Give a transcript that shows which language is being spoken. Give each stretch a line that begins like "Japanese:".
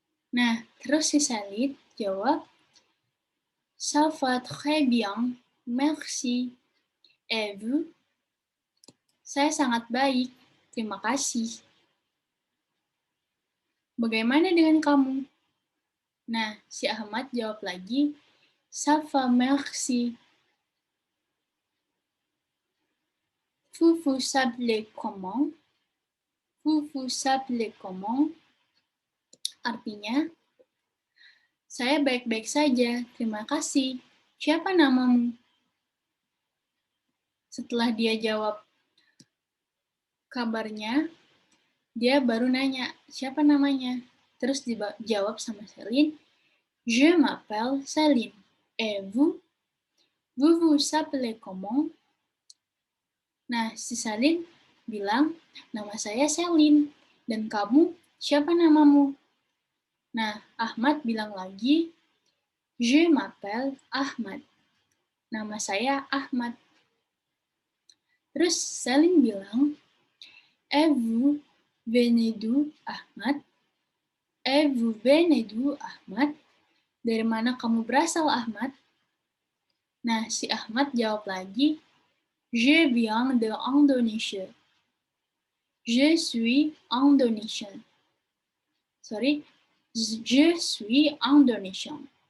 Indonesian: Nah, terus si Salid jawab,
French: ça va très bien, merci. Et vous?
Indonesian: Saya sangat baik, terima kasih. Bagaimana dengan kamu? Nah, si Ahmad jawab lagi,
French: ça va, merci. Vous vous appelez comment? Vous vous appelez comment?
Indonesian: Artinya, saya baik-baik saja, terima kasih. Siapa namamu? Setelah dia jawab kabarnya, dia baru nanya, siapa namanya? Terus dijawab sama
French: Celine, je m'appelle Celine. Et vous? Vous vous appelez comment?
Indonesian: Nah, si Celine bilang, nama saya Celine. Dan kamu, siapa namamu? Nah, Ahmad bilang lagi,
French: je m'appelle Ahmad.
Indonesian: Nama saya Ahmad. Terus Celine bilang,
French: et vous venez d'où, Ahmad? Et vous venez d'où, Ahmad?
Indonesian: Dari mana kamu berasal, Ahmad? Nah, si Ahmad jawab lagi,
French: je viens de
Indonesian: Indonesia.
French: Je suis Indonesian.
English: Sorry,
French: je suis Indonesian.